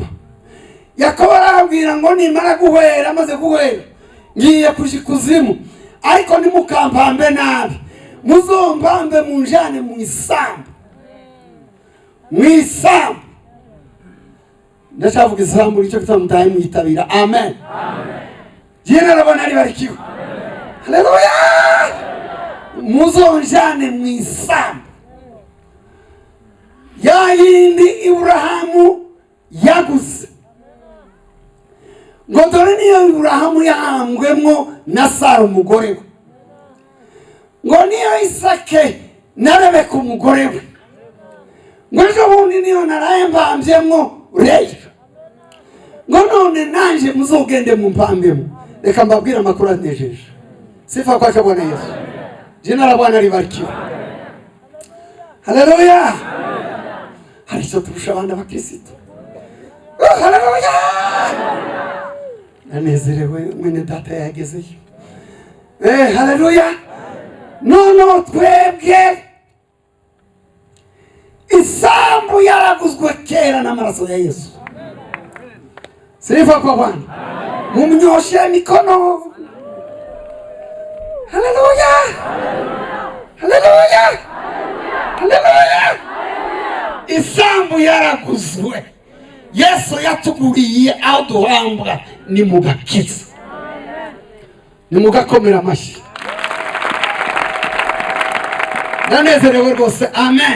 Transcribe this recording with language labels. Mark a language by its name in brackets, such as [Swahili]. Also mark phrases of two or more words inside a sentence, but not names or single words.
[Kinyarwanda] Yakobo arabwira ngo nimara guhwera, amaze guhwera ngiye kuja ikuzimu, ariko nimukampambe nabi, muzompambe munjane mu isambu. Mu isambu. Ndacavuga isambu icyo kitamutaye mwitabira. Amen. [Swahili] Jina la Bwana libarikiwe. Haleluya. [Kinyarwanda] Muzonjane mu isambu ya yindi Ibrahamu yaguze. Ngo dore niyo Ibrahamu yahambwemo na Sara umugore we, ngo niyo Isake na Rebeka umugore we, ngo ejo bundi niyo naraye mbambyemo Leya, ngo none nanje muzogende mumpambemo. Reka mbabwire amakuru anejeje. [Swahili] Sifa kwa Bwana Yesu. Jina la Bwana libarikiwe. Haleluya. [Kinyarwanda] Hari icyo turusha abandi abakristo. Haleluya. Nanezerewe mwene data yagezeyo. Haleluya. Nono twebwe isambu yaraguzwe kera n'amaraso ya Yesu. [Swahili] Sifa kwa Bwana. [Kinyarwanda] Mumnyoshe mikono. Haleluya. Haleluya. Haleluya. Isambu yaraguzwe. Yesu yatuguriye aho duhambwa ni mugakiza. Ni mugakomera amashyi. Nanezerewe rwose. Amen.